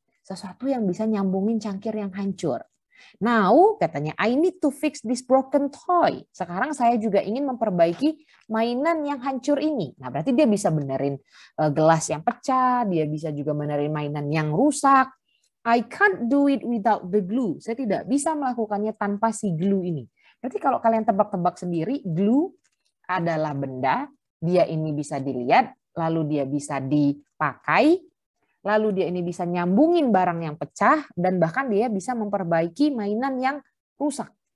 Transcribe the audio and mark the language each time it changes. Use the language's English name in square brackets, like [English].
[Indonesian] Sesuatu yang bisa nyambungin cangkir yang hancur. Now, katanya, [English] I need to fix this broken toy. [Indonesian] Sekarang saya juga ingin memperbaiki mainan yang hancur ini. Nah, berarti dia bisa benerin gelas yang pecah, dia bisa juga benerin mainan yang rusak. [English] I can't do it without the glue. [Indonesian] Saya tidak bisa melakukannya tanpa si glue ini. Berarti kalau kalian tebak-tebak sendiri, glue adalah benda, dia ini bisa dilihat, lalu dia bisa dipakai, lalu dia ini bisa nyambungin barang yang pecah, dan bahkan dia bisa memperbaiki mainan yang rusak.